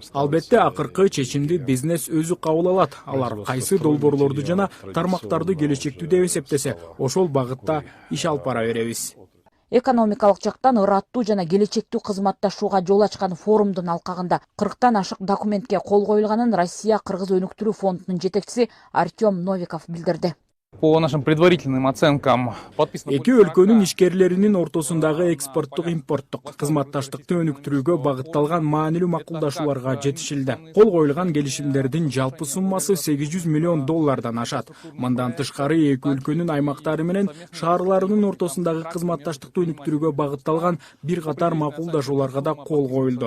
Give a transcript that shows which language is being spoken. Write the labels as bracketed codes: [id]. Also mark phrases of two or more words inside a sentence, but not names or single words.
[ky] Албетте акыркы чечимди бизнес өзү кабыл алат. Алар кайсы долбоорлорду жана тармактарды келечектүү деп эсептесе, ошол багытта иш алып бара беребиз. Экономикалык жактан ыраттуу жана келечектүү кызматташууга жол ачкан форумдун алкагында 40тан ашык документке кол коюлганын Россия Кыргыз өнүктүрүү фондунун жетекчиси Артем Новиков билдирди. [ru] По нашим предварительным оценкам подписано... [ky] Эки өлкөнүн ишкерлеринин ортосундагы экспорттук импорттук кызматташтыкты өнүктүрүүгө багытталган маанилүү макулдашууларга жетишилди. Кол коюлган келишимдердин жалпы суммасы $800 миллион ашат. Мындан тышкары эки өлкөнүн аймактары менен шаарларынын ортосундагы кызматташтыкты өнүктүрүүгө багытталган бир катар макулдашууларга да кол коюлду.